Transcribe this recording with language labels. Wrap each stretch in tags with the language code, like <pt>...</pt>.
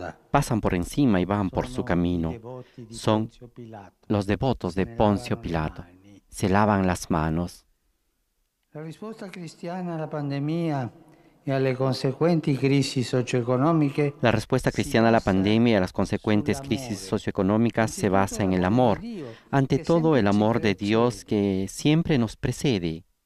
<es>Pasan por encima y van por su camino. Son los devotos de Poncio Pilato. Se lavan las manos.</es> <it>La risposta cristiana alla pandemia e alle conseguenti crisi socioeconomiche.</it> <es>La respuesta cristiana a la pandemia y a las consecuentes crisis socioeconómicas se basa en el amor. Ante todo, el amor de Dios que siempre nos precede.</es>